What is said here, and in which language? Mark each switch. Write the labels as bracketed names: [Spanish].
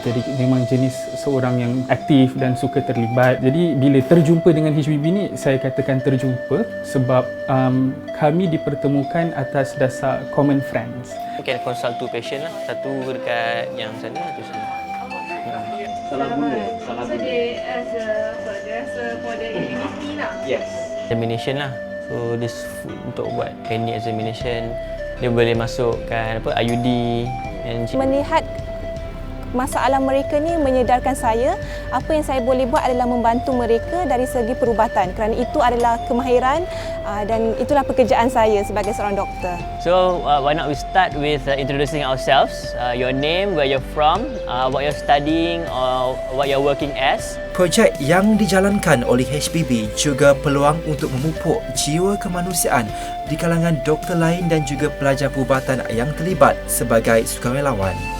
[Malay] Jadi memang jenis seorang yang aktif dan suka terlibat. Jadi bila terjumpa dengan HBB ni, saya katakan terjumpa sebab kami dipertemukan atas dasar [English] common friends. [Malay] Mungkin consult 2 patient lah. Satu dekat yang sana, satu sana. Salah guna. [English] So dia as for the immunity lah. Yes. Examination lah. So this [Malay] untuk buat klinik examination, dia boleh masukkan IUD and Melihat masalah mereka ni menyedarkan saya apa yang saya boleh buat adalah membantu mereka dari segi perubatan, kerana itu adalah kemahiran dan itulah pekerjaan saya sebagai seorang doktor. [English] So why not we start with introducing ourselves, your name, where you're from, what you're studying or what you're working as. [Malay] Projek yang dijalankan oleh HBB juga peluang untuk memupuk jiwa kemanusiaan di kalangan doktor lain dan juga pelajar perubatan yang terlibat sebagai sukarelawan.